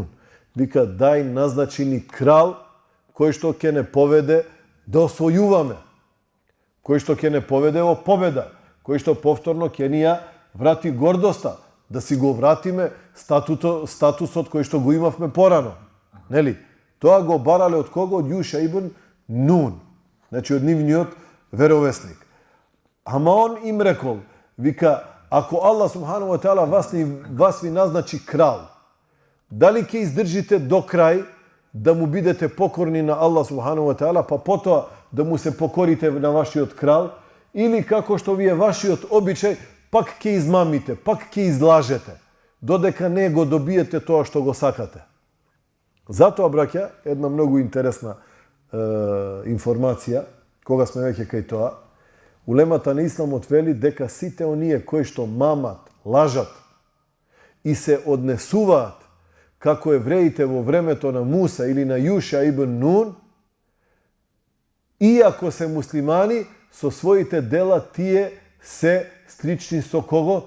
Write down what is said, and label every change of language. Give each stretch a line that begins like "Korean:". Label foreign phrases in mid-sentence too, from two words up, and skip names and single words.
Macedonian: Вика, дај назначи ни крал кој што ќе не поведе да освојуваме, кој што ќе не поведе во победа, кој што повторно ќе ни ја врати гордоста, да си го вратиме статусот кој што го имавме порано. Нели? Тоа го барале од кого? Од Јуша ибн Нун. Значи од нивниот веровесник. Ама он им рекол, вика, ако Аллах
Arabic: سبحانه وتعالى
Macedonian: вас ви назначи крал, дали ќе издржите до крај да му бидете покорни на Аллах
Arabic: سبحانه وتعالى,
Macedonian: па потоа да му се покорите на вашиот крал, или како што ви е вашиот обичај, пак ќе измамите, пак ќе излажете, додека не го добиете тоа што го сакате. Затоа, браќа, една многу интересна информација, кога сме веќе кај тоа, улемата на исламот вели дека сите оние кои што мамат, лажат и се однесуваат како евреите во времето на Муса или на Јуша ибн Нун, иако се муслимани, со своите дела тие се слични со кого?